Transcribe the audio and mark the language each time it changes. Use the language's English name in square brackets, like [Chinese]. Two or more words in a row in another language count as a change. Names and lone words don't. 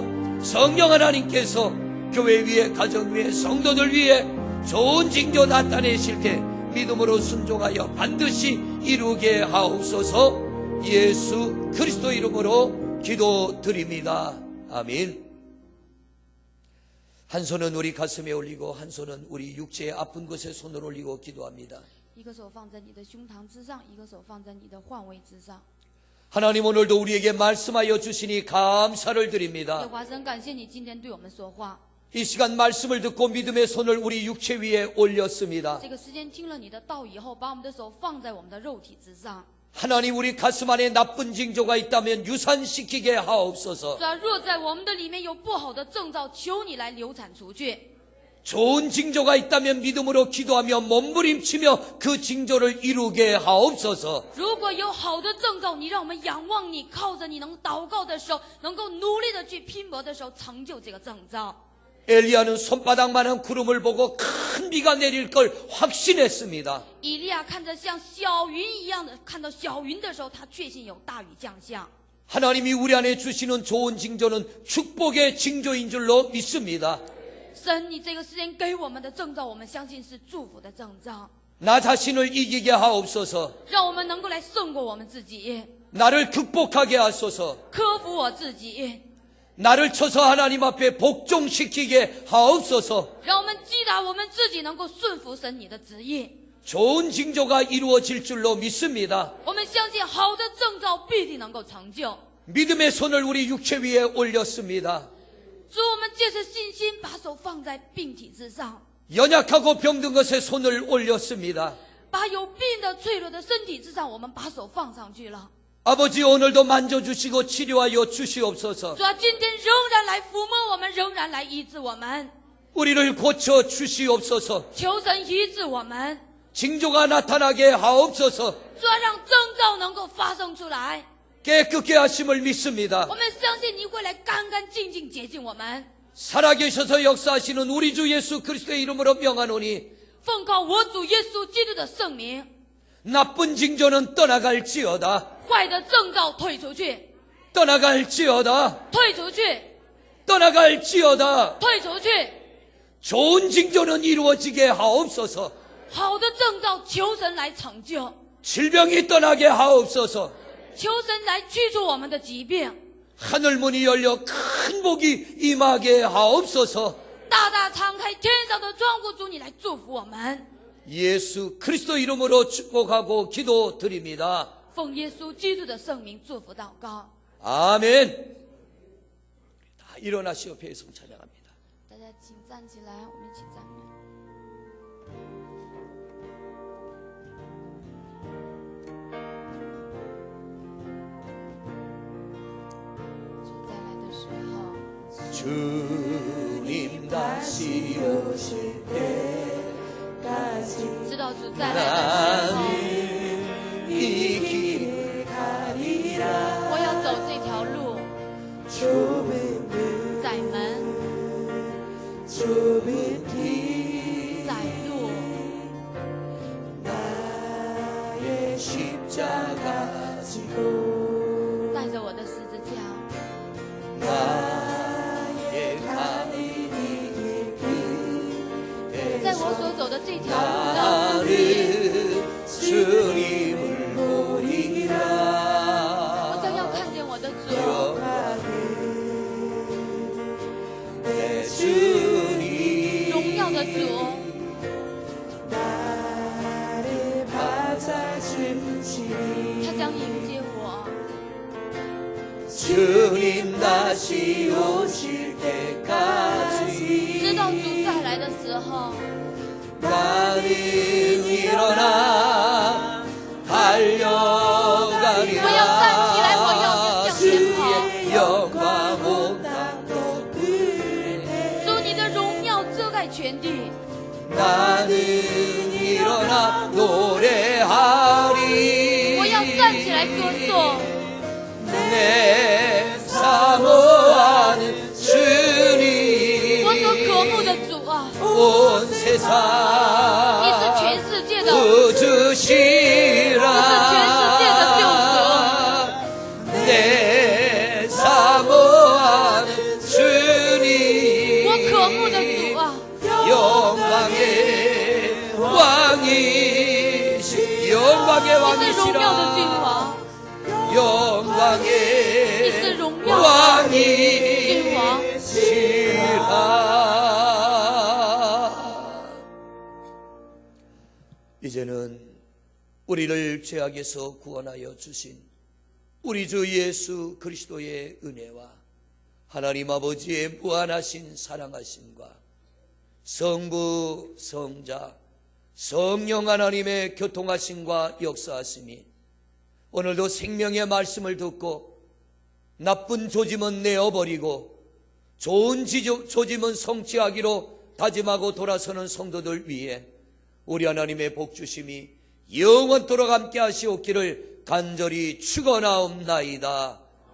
[Korean] 성령 하나님께서 교회 위에 가정 위에 성도들 위에 좋은 징조 나타내실 때 믿음으로 순종하여 반드시 이루게 하옵소서. 예수 그리스도 이름으로 기도드립니다. 아멘. 한 손은 우리 가슴에 올리고 한 손은 우리 육체의 아픈 곳에 손을 올리고 기도합니다. [Chinese] 一个手放在你的胸膛之上，一个手放在你的患位之上。 [Korean] 하나님 오늘도 우리에게 말씀하여 주시니 감사를 [Chinese] 耶 [Korean] 드립니다. [Chinese] 和华神，感谢你今天对我们说话。 [Korean] 이 시간 말씀을 듣고 믿음의 손을 우리 육체 위에 올렸습니다. [Chinese] 这个时间听了你的道以后，把我们的手放在我们的肉体之上。 [Korean] 하나님 우리 가슴 안에 나쁜 징조가 있다면 유산시키게 하옵소서. [Chinese] 主啊，若在我们的里面有不好的征兆，求你来流产出去。 [Korean] 좋은 징조가 있다면 믿음으로 기도하며 몸부림치며 그 징조를 이루게 하옵소서. [Chinese] 如果有好的征兆，你让我们仰望你，靠着你能祷告的时候，能够努力的去拼搏的时候，成就这个征兆。 [Korean] 엘리야는 손바닥만한 구름을 보고 큰 비가 내릴 걸 확신했습니다. [Chinese] 以利亚看着像小云一样的，看到小云的时候，他确信有大雨降下。 [Korean] 하나님이 우리 안에 주시는 좋은 징조는 축복의 징조인 줄로 믿습니다. [Chinese] 神，你这个时间给我们的征兆，我们相信是祝福的征兆， [Korean] 나 자신을 이기게 하옵소서. [Chinese] 让我们能够来胜过我们自己， [Korean] 나를 극복하게 하소서. [Chinese] 克服我自己， [Korean] 나를 쳐서 하나님 앞에 복종시키게 하옵소서. [Chinese] 让我们击打我们自己，能够顺服神你的旨意。 [Korean] 좋은 징조가 이루어질 줄로 믿습니다. [Chinese] 我们相信好的征兆必定能够成就。 [Korean] 믿음의 손을 우리 육체 위에 올렸습니다. [Chinese] 主，我们借着信心把手放在病体之上， [Korean] 연약하고 병든 것에 손을 올렸습니다. [Chinese] 把有病的脆弱的身体之上，我们把手放上去了。 [Korean] 아버지, 오늘도 만져주시고 치료하여 주시옵소서. [Chinese] 主啊，今天仍然来抚摸我们，仍然来医治我们， [Korean] 우리를 고쳐 주시옵소서. [Chinese] 求神医治我们。 [Korean] 징조가 나타나게 하옵소서. [Chinese] 主啊，让征兆能够发生出来。 [Korean] 깨끗게 하심을 믿습니다. [Chinese] 我们相信你会来干干净净洁净我们。 [Korean] 살아계셔서 역사하시는 우리 주 예수 그리스도의 이름으로 명하노니 [Chinese] 奉靠我主耶稣基督的圣名， [Korean] 나쁜 징조는 떠나갈지어다. [Chinese] 坏的征兆退出去， [Korean] 떠나갈지어다. [Chinese] 退出去， [Korean] 떠나갈지어다. [Chinese] 退出去。 [Korean] 좋은 징조는 이루어지게 하옵소서. [Chinese] 好的征兆，求神来成就， [Korean] 질병이 떠나게 하옵소서. [Chinese] 求神来驱除我们的疾病。 [Korean] 하늘문이 열려 큰 복이 임하게 하옵소서. [Chinese] 大大敞开天上的窗户，主你来祝福我们。 [Korean] 예수 그리스도 이름으로 축복하고 기도드립니다. [Chinese] 奉耶稣基督的圣名祝福祷告。 [Korean] 아멘. 다 일어나시오. 배송 찬양합니다. [Chinese] 大家请站起来，我们一起赞美。主再来的时候， [Korean] 주님 다시 오실 때까지 [Chinese] 知道主再来的时候， [Korean] 이 길을 가리라. [Chinese] 我要走这条路， [Korean] 좁은 [Chinese] 窄门， [Korean] 좁은 길 [Chinese] 窄路， [Korean] 나의 십자가 지고 [Chinese] 带着我的十字架， [Korean] 나의 가는 이 길 [Chinese] 在我所走的这条路上， [Korean] 나는 주님을 보리라. [Chinese] 我将要看见我的主， [Korean] 내 주님 [Chinese] 荣耀的主， [Korean] 나를 받아주시리. [Chinese] 他将迎接我。 [Korean] 주님 다시 오실 때까지 [Chinese] 知道主再来的时候， [Korean] 나는 일어나 달려가리라. [Chinese] 我要站起来，我要向前跑。 [Korean] 주의 영광 온 땅도 그대. [Chinese] 主你的荣耀遮盖全地， [Korean] 나는 일어나 노래하리. [Chinese] 我要站起来歌颂。 [Korean] 내 사모하는 주님 [Chinese] 我所渴慕的主啊， [Korean] 온 [Chinese] 你是 [Korean] 세상 [Chinese] 全世界的， [Korean] 구주시라. 내 사모하는 주님 [Chinese] 我渴慕的主啊， [Korean] 영광의 왕이시 영광의 [Chinese] 你是荣耀的君 [Korean] 왕이시라. [Chinese] 王， [Korean] 영광의 [Chinese] 你是荣耀的君王。 [Korean] 왕이시라. 이제는 우리를 죄악에서 구원하여 주신 우리 주 예수 그리스도의 은혜와 하나님 아버지의 무한하신 사랑하심과 성부, 성자, 성령 하나님의 교통하심과 역사하심이 오늘도 생명의 말씀을 듣고 나쁜 조짐은 내어버리고 좋은 조짐은 성취하기로 다짐하고 돌아서는 성도들 위해 우리 하나님의 복주심이 영원토록 함께 하시옵기를 간절히 축원하옵나이다.